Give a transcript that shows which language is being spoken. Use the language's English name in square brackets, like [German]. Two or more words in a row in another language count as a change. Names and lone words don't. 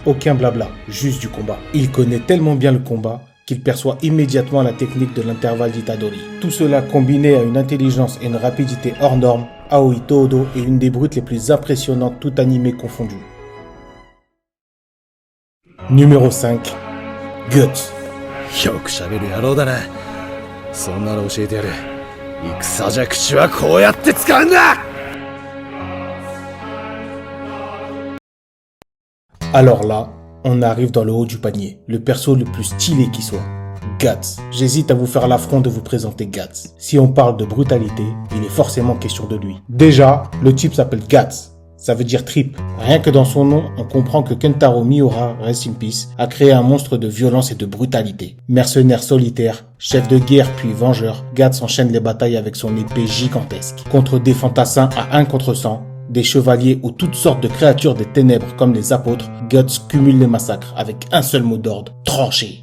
[French] Aucun blabla, juste du combat. Il connaît tellement bien le combat qu'il perçoit immédiatement la technique de l'intervalle d'Itadori. Tout cela combiné à une intelligence et une rapidité hors norme, Aoi Toodo est une des brutes les plus impressionnantes tout animé confondu. Numéro 5. Guts. [Japanese] よくしゃべる野郎だな。そんなの教えてやる。戦じゃ口はこうやって使うんだ。 [French] Alors là, on arrive dans le haut du panier, le perso le plus stylé qui soit. Guts. J'hésite à vous faire l'affront de vous présenter Guts. Si on parle de brutalité, il est forcément question de lui. Déjà, le type s'appelle Guts. Ça veut dire trip. Rien que dans son nom, on comprend que Kentaro Miura, [English] rest in peace, [French] a créé un monstre de violence et de brutalité. Mercenaire solitaire, chef de guerre puis vengeur, Guts enchaîne les batailles avec son épée gigantesque. Contre des fantassins à 1 contre 100, des chevaliers ou toutes sortes de créatures des ténèbres comme les apôtres, Guts cumule les massacres avec un seul mot d'ordre, trancher.